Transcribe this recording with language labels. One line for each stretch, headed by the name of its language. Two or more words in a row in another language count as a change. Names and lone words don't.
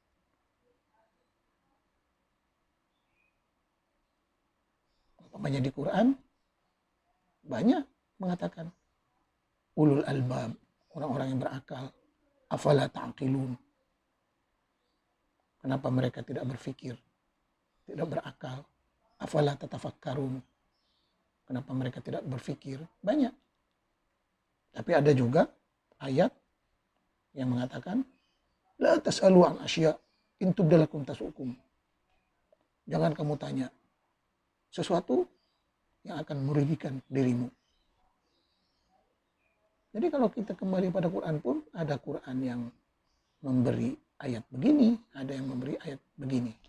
Indonesian: Umpamanya di Quran, banyak mengatakan
Arabic: أولو الألباب,
Indonesian: orang-orang yang berakal,
Arabic: أفلا تعقلون.
Indonesian: Kenapa mereka tidak berpikir, tidak berakal?
Arabic: أفلا تتفكرون.
Indonesian: Kenapa mereka tidak berpikir? Banyak. Tapi ada juga ayat yang mengatakan
Arabic: لا تسألوا عن أشياء إن تبد لكم تسؤكم.
Indonesian: Jangan kamu tanya sesuatu yang akan merugikan dirimu. Jadi kalau kita kembali pada Quran pun, ada Quran yang memberi ayat begini, ada yang memberi ayat begini.